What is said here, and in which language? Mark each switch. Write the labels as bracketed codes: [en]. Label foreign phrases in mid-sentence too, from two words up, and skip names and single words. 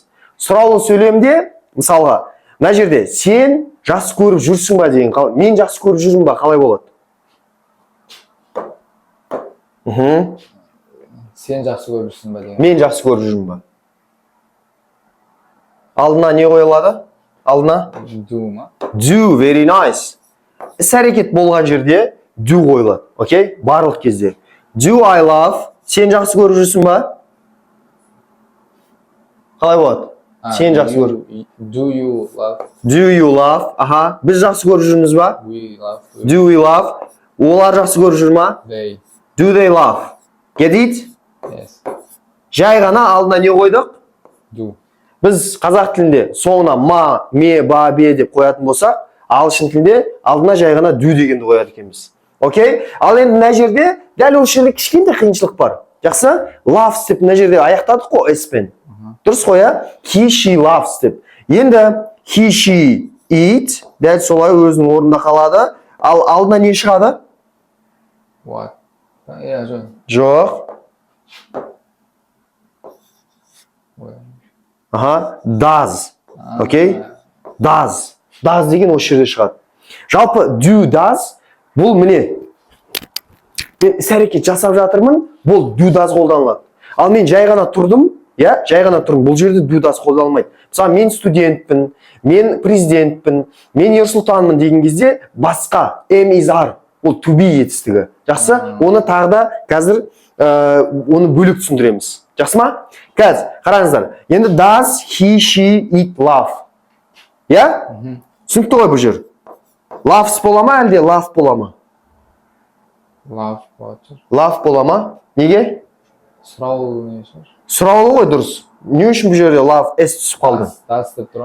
[kk] Сұраулы сөйлемде, мысалға, мына жерде сен жақсы көріп жүрсің ба деген, мен жақсы көріп жүрмін ба, қалай болады? Сен жақсы көріп жүрсің ба деген. Мен жақсы көріп жүрмін ба? Алдына не қойылады? Алдына? Do ма? [en] Do, very nice. [kk] Іс-әрекет болған жерде do қойылады. Окей? Барлық кезде. [en] Do I love? [kk] Сен жақсы көріп жүрсің ба? Қалай болады? Сен жақсы көріп. [en] Do you love? Do you love? [kk] Аха. Біз жақсы көріп жүрміз ба? [en] We love. Do we love? [kk] Олар жақсы көріп жүр ма? [en] They. Do they love? Get it? Yes. [kk] Жай ғана алдына не қойдық? [en] Do. [kk] Біз қазақ тілінде соңына ма, ме, ба, бе деп қоятын болсақ, ағылшын тілінде алдына жай ғана do дегенді қояды екенбіз. Окей? Ал енді мына жерде дәл осы жерде кішкентай қиыншылық бар. Жақсы? Loves деп мына жерде аяқтадық қой s-пен. Дұрыс қой, а? [en] He, she loves [kk] деп. Енді [en] he, she eat [kk] дәл солай өзінің орнында қалады. Ал алдына не шығады? What? Жоқ. Жоқ. Аха, does. Окей? Does. Does деген осы жерде шығады. Жалпы [en] do, does [kk] бұл міне мен іс-әрекет жасап жатырмын, бұл [en] do, does [kk] қолданылады. Ал мен жай ғана тұрдым, я, жай ғана тұрдым, бұл жерде [en] do, does [kk] қолданылмайды. Мысалы, мен студентпін, мен президентпін, мен Ерсұлтанмын деген кезде басқа [en] am, is, are, [kk] ол [en] to be [kk] етістігі. Жақсы? Оны тағы да қазір оны бөлік түсіндіреміз. Жақсы ма? Қазір, қараңыздар. Енді [en] does, he, she, eat, love. [kk] Я? Түсінікті ғой бұл жер. Loves бола ма, әлде love бола ма? Love болады. Love бола ма? Неге? Сұраулы не шығар? Сұраулы ғой дұрыс. Не үшін бұл жерде love, s түсіп қалды? Does деп тұр.